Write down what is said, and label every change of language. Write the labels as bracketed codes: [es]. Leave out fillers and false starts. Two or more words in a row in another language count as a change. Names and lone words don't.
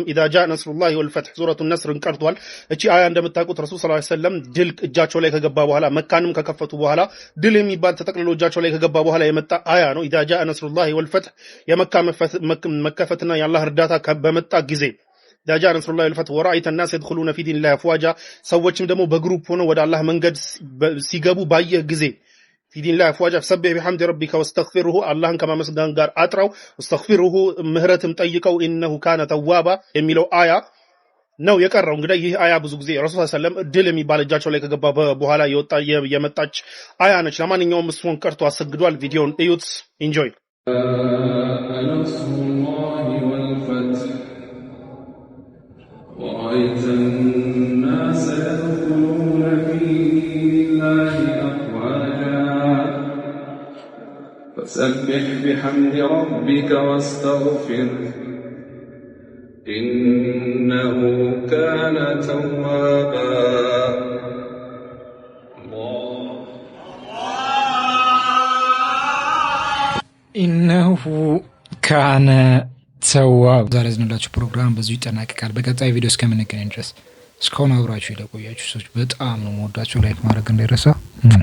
[ar] إذا جاء نصر الله والفتح [am] ሱረቱን ነስርን ቀርቷል። እቺ አያ እንደምታውቁት [ar] رسول صلى الله عليه وسلم [am] ድል እጃቸው ላይ ከገባ በኋላ መካንም ከከፈቱ በኋላ ድል የሚባል ተጠቅልሎ እጃቸው ላይ ከገባ በኋላ የመጣ አያ ነው። [ar] إذا جاء نصر الله والفتح [am] የመካ መከፈትና የአላህ እርዳታ በመጣ ጊዜ [ar] جاء نصر الله والفتح ورأيت الناس يدخلون في دين الله افواجا [am] ሰዎችም ደግሞ በግሩፕ ሆነው ወደ አላህ መንገድ ሲገቡ ባየህ ጊዜ [ar] في دين الله افواجا فسبح بحمد ربك واستغفره [am] اللهን ከማመስገን ጋር አጥራው واستغفره ምህረትም ጠይቀው [ar] انه كان توابا [am] የሚለው አያ ነው የቀረው። እንግዲህ ይህ አያ ብዙ ጊዜ [ar] رسول صلى الله عليه وسلم [am] ድል የሚባል እጃቸው ላይ ከገባ በኋላ የመጣች አያ ነች። ለማንኛውም እሱን ቀርቶ አሰግዷል። ቪዲዮን እዩት። ኢንጆይ [ar] ورأيت الناس يدخلون في دين الله أفواجا فسبح بحمد ربك واستغفره إنه كان توابا إنه كان تواب። [am] ዛሬ ያዝንላችሁ ፕሮግራም በዚሁ ይጠናቀቃል። በቀጣይ ቪዲዮ እስከምንገናኝ ድረስ እስካሁን አብራችሁ ለቆያችሁ ሰዎች በጣም ነው የምወዳችሁ። ላይክ ማድረግ እንዳይረሳ።